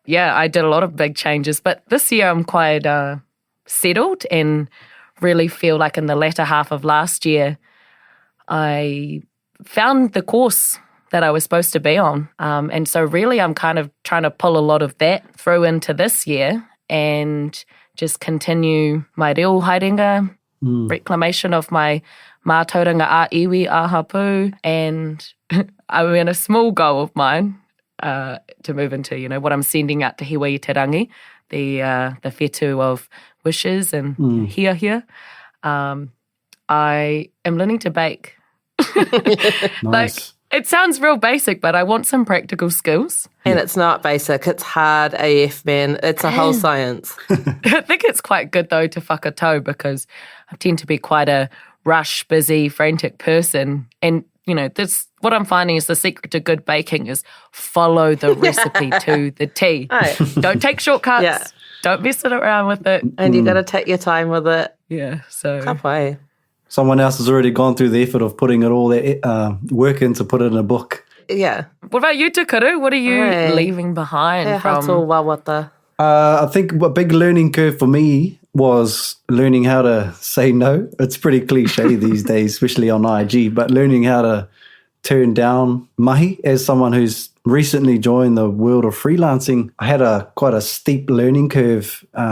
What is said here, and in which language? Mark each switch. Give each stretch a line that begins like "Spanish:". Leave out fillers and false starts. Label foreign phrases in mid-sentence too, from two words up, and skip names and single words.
English: yeah, I did a lot of big changes. But this year I'm quite settled and really feel like in the latter half of last year, I found the course that I was supposed to be on. And so really I'm kind of trying to pull a lot of that through into this year and just continue my
Māori: reo haerenga,
English: reclamation of my
Māori: mātauranga a iwi a hapu,
English: and I mean a small goal of mine to move into, you know, what I'm sending out to
Māori: Hiwa i te rangi,
English: the whetū of wishes and here. I am learning to bake. Nice. Like, it sounds real basic, but I want some practical skills. And it's not basic. It's hard AF, man. It's a whole science. I think it's quite good, though, to whakatau because I tend to be quite a rush, busy, frantic person. And, you know, this what I'm finding is the secret to good baking is follow the recipe to the T. Right. Don't take shortcuts. Yeah. Don't mess it around with it. And you got to take your time with it. Yeah, so...
Māori: Ka pai.
English: Someone else has already gone through the effort of putting it all that work in to put it in a book. Yeah. What about you, Kuru? What are you Hey. leaving behind
Māori: He from... hato wawata.
English: I think a big learning curve for me was learning how to say no. It's pretty cliche these days, especially on IG, but learning how to turn down mahi. As someone who's recently joined the world of freelancing, I had quite a steep learning curve.